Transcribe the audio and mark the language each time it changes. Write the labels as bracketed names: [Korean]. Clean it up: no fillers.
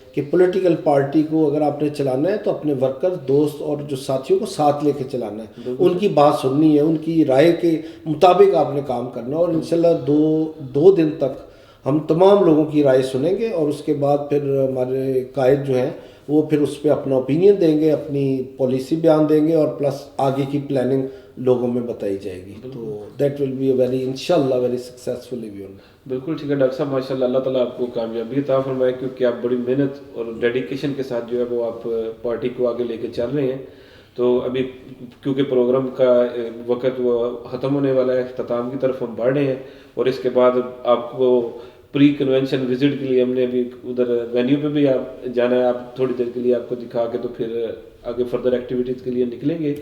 [Urdu] کہ political party کو اگر آپ نے چلانا ہے تو اپنے ورکر دوست اور جو ساتھیوں کو ساتھ لے کے چلانا ہے, ان کی بات سننی ہے, ان کی رائے کے مطابق آپ نے کام کرنا ہے. اور انشاءاللہ دو دن تک ہم تمام لوگوں کی رائے سنیں گے اور اس کے بعد پھر ہمارے قائد جو ہیں وہ پھر اس پہ اپنا اوپینین دیں گے, اپنی پالیسی بیان دیں گے اور پلس آگے کی پلاننگ لوگوں میں بتائی جائے گی. [English] تو that will be a very انشاءاللہ very successful event. [Urdu] بالکل ٹھیک ہے ڈاکٹر صاحب, ماشاءاللہ اللہ تعالیٰ آپ کو کامیابی عطا فرمائے, کیونکہ آپ بڑی محنت اور ڈیڈیکیشن کے ساتھ جو ہے وہ آپ پارٹی کو آگے لے کے چل رہے ہیں. تو ابھی کیونکہ پروگرام کا وقت وہ ختم ہونے والا ہے, اختتام کی طرف ہم بڑھ رہے ہیں, اور اس کے بعد آپ کو پری کنونشن وزٹ کے لیے ہم نے ابھی ادھر وینیو پہ بھی آپ جانا ہے, آپ تھوڑی دیر کے لیے آپ کو دکھا کے تو پھر آگے فردر ایکٹیویٹیز کے لیے نکلیں گے.